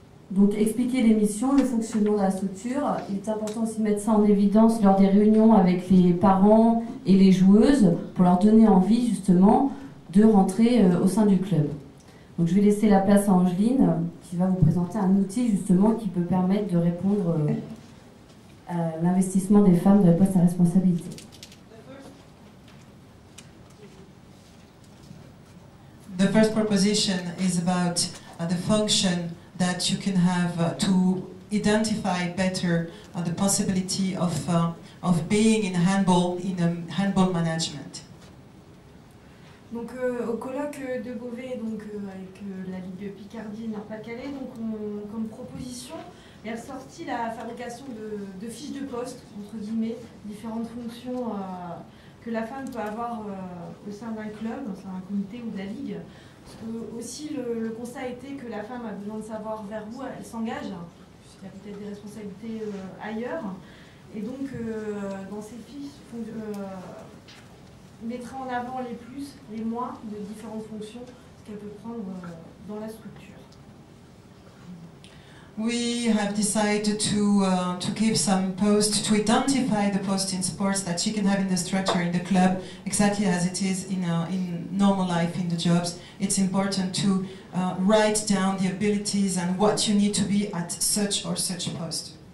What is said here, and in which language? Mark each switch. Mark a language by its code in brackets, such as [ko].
[fr] Donc expliquer les missions, le fonctionnement de la structure, il est important aussi de mettre ça en évidence lors des réunions avec les parents et les joueuses, pour leur donner envie justement de rentrer au sein du club. Donc je vais laisser la place à Angéline qui va vous présenter un outil justement qui peut permettre de répondre à l'investissement des femmes dans les postes à responsabilité. [en] The first proposition is about the function that you can have to identify better the possibility of being in handball management. [fr] Donc au colloque de Beauvais, donc avec la Ligue Picardie et Nord-Pas-de-Calais, donc comme proposition est ressortie la fabrication de fiches de poste, entre guillemets, différentes fonctions que la femme peut avoir au sein d'un club, au sein d'un comité ou de la ligue. Parce que aussi le constat a été que la femme a besoin de savoir vers où elle s'engage, puisqu'il y a peut-être des responsabilités ailleurs. Et donc dans ces fiches, mettra en avant les plus, les moins de différentes fonctions qu'elle peut prendre dans la structure. [en] We have decided to give some posts to identify the posts in sports that she can have in the structure in the club, exactly as it is in normal life in the jobs. It's important to write down the abilities and what you need to be at such or such post.